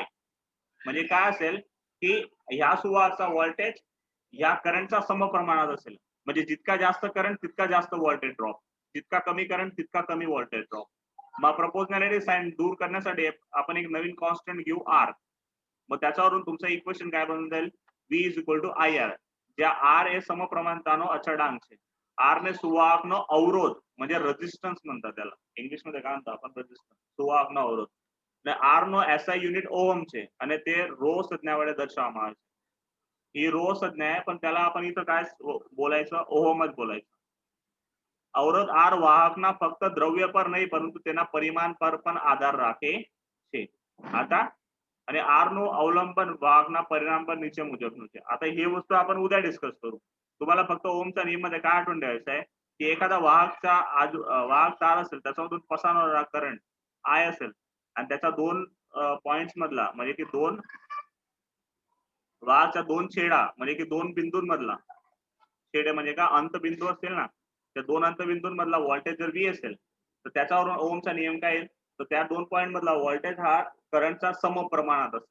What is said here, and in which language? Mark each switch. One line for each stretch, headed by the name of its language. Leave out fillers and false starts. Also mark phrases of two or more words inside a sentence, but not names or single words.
Marathi: म्हणजे काय असेल की ह्या सुवाहकचा व्होल्टेज ह्या करंटचा समप्रमाणात असेल. म्हणजे जितका जास्त करंट तितका जास्त
English: voltage drop,
Marathi: जितका कमी करंट तितका कमी
English: voltage drop.
Marathi: मग
English: proportionality sign
Marathi: दूर करण्यासाठी आपण एक नवीन कॉन्स्टंट घेऊ R. मग त्याच्यावरून तुमचं इक्वेशन काय बनून जाईल,
English: V is equal to IR,
Gujarati: જ્યાં R એ સમપ્રમાણતાનો અચળાંક છે. R ને સુવાહકનો અવરોધ
Marathi: म्हणजे रेजिस्टन्स म्हणतात त्याला, इंग्लिश मध्ये काय म्हणतो आपण, रेजिस्टन्स,
Gujarati: सुवाहकનો અવરોધ. અને R નો SI યુનિટ ઓહમ છે અને તે રો સંજ્ञा વડે દર્શાવવામાં આવે છે.
Marathi: ही रो संज्ञा आहे पण त्याला आपण इथं काय बोलायचं, ओहमच बोलायचं.
Gujarati: અવરોધ R વાહકના ફક્ત દ્રવ્ય પર નહીં પરંતુ તેના પરિમાણ પર પણ આધાર રાખે છે. आता અને R નું અવલંબન વાહકના પરિણામ પર નીચે મુજબનું છે.
Marathi: आता हे वस्तू आपण उद्या डिस्कस करू. तुम्हाला फक्त ओहमच्या नियममध्ये काय आठवण ठेवायचं आहे की एखादा वाहक तार असेल त्याच्यामधून पसार होणारा करंट I असेल आणि त्याच्या 2 पॉइंट्स मधला म्हणजे की 2 वाहकच्या 2 छेडा म्हणजे की 2 बिंदूंमधला, छेडे म्हणजे का अंतबिंदू असतील ना, त्या 2 अंतबिंदूंमधला व्होल्टेज जर V असेल तर त्याच्यावरून ओहमचा नियम काय येईल, तर त्या 2 पॉइंट मधला व्होल्टेज हा करंटचा समप्रमाणात असेल.